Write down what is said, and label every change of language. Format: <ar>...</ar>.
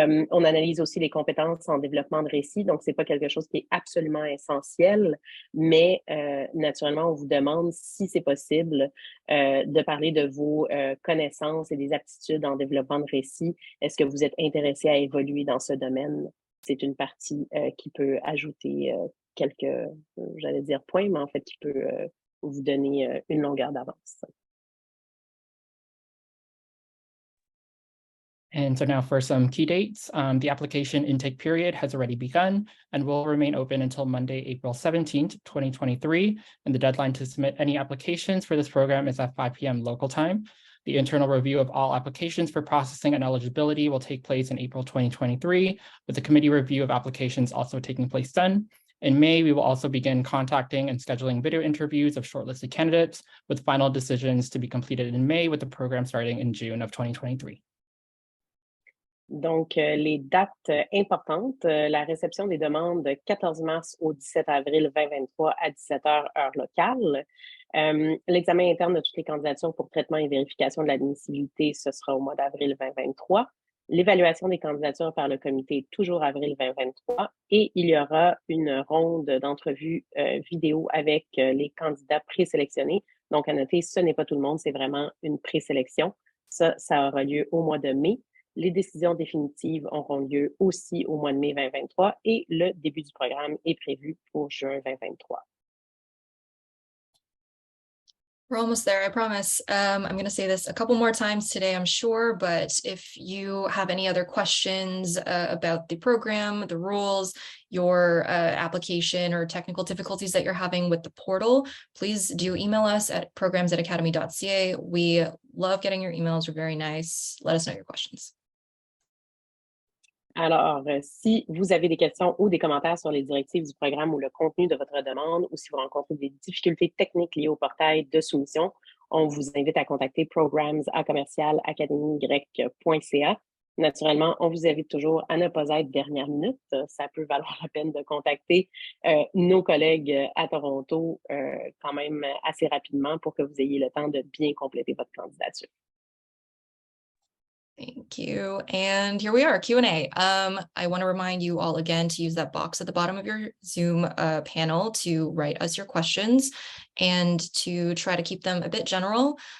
<fr>On analyse aussi les compétences en développement de récit, donc c'est pas quelque chose qui est absolument essentiel, mais naturellement, on vous demande, si c'est possible, de parler de vos connaissances et des aptitudes en développement de récit. Est-ce que vous êtes intéressé à évoluer dans ce domaine? C'est une partie qui peut ajouter quelques, j'allais dire points, mais en fait, qui peut vous donner une longueur d'avance.</fr> <en>And so now for some key dates, the application intake period has already begun and will remain open until Monday, April 17th, 2023. And the deadline to submit any applications for this program is at 5 p.m. local time. The internal review of all applications for processing and eligibility will take place in April 2023, with the committee review of applications also taking place then. In May, we will also begin contacting and scheduling video interviews of shortlisted candidates, with final decisions to be completed in May, with the program starting in June of 2023.</en> <fr>Donc, les dates importantes, la réception des demandes de 14 mars au 17 avril 2023 à 17 heures, heure locale. L'examen interne de toutes les candidatures pour traitement et vérification de l'admissibilité, ce sera au mois d'avril 2023. L'évaluation des candidatures par le comité, toujours avril 2023. Et il y aura une ronde d'entrevues vidéo avec les candidats présélectionnés. Donc, à noter, ce n'est pas tout le monde, c'est vraiment une présélection. Ça aura lieu au mois de mai. Les décisions définitives auront lieu aussi au mois de mai 2023 et le début du programme est prévu pour juin 2023.</fr> <en>We're almost there, I promise. I'm going to say this a couple more times today, I'm sure, but if you have any other questions about the program, the rules, your application or technical difficulties that you're having with the portal, please do email us at programs@academy.ca. We love getting your emails. We're very nice. Let us know your questions.</en> <fr>Alors, si vous avez des questions ou des commentaires sur les directives du programme ou le contenu de votre demande, ou si vous rencontrez des difficultés techniques liées au portail de soumission, on vous invite à contacter programs@academygrec.ca. Naturellement, on vous invite toujours à ne pas être dernière minute. Ça peut valoir la peine de contacter nos collègues à Toronto quand même assez rapidement pour que vous ayez le temps de bien compléter votre candidature.</fr> <en>Thank you. And here we are, Q&A. I want to remind you all again to use that box at the bottom of your Zoom panel to write us your questions and to try to keep them a bit general.</en>